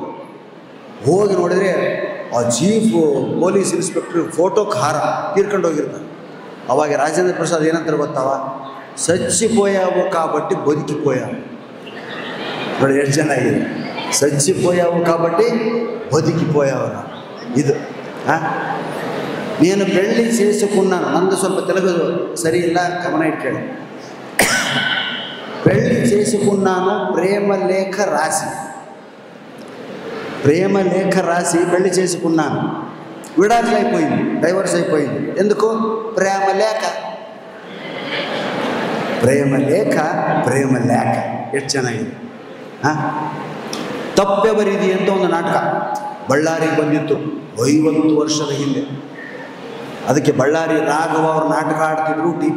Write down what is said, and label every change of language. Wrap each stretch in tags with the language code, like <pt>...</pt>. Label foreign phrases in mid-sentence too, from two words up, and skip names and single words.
<kn>ಹೋಗಿ ನೋಡಿದರೆ ಆ</kn> <en>chief police inspector</en> <kn>ಫೋಟೋಕ್ಕೆ ಹಾರ ತೀರ್ಕೊಂಡು ಹೋಗಿರ್ತಾನೆ. ಅವಾಗ ರಾಜೇಂದ್ರ ಪ್ರಸಾದ್ ಏನಂತಾರೆ ಗೊತ್ತಾವ?</kn> <te>సచ్చిపోయావు కాబట్టి బదుకిపోయావు.</te> <kn>ನೋಡಿ ಎಷ್ಟು ಚೆನ್ನಾಗಿದೆ.</kn> <te>సచ్చిపోయావు కాబట్టి బదుకిపోయావర</te> <kn>ಇದು.</kn> <te>నేను పెళ్ళి చేసుకున్నాను,</te> <kn>ನಂದು ಸ್ವಲ್ಪ ತೆಲುಗು ಸರಿ ಇಲ್ಲ, ಗಮನ ಇಟ್ಕೊಳ್ಳಿ.</kn> <te>పెళ్ళి చేసుకున్నాను, ప్రేమలేఖ రాసి పెళ్లి చేసుకున్నాను. విడాకులు అయిపోయింది, డైవర్స్ అయిపోయింది. ఎందుకు?</te> <kn>ప్రేమలేఖ ಎಷ್ಟು ಚೆನ್ನಾಗಿದೆ. ತಪ್ಪೆವರಿದಿ ಅಂತ ಒಂದು ನಾಟಕ ಬಳ್ಳಾರಿಗೆ ಬಂದಿತ್ತು 50 ವರ್ಷದ ಹಿಂದೆ. ಅದಕ್ಕೆ ಬಳ್ಳಾರಿ ರಾಘವ ಅವ್ರ ನಾಟಕ ಆಡ್ತಿದ್ರು, ಟಿ.ಪಿ.</kn>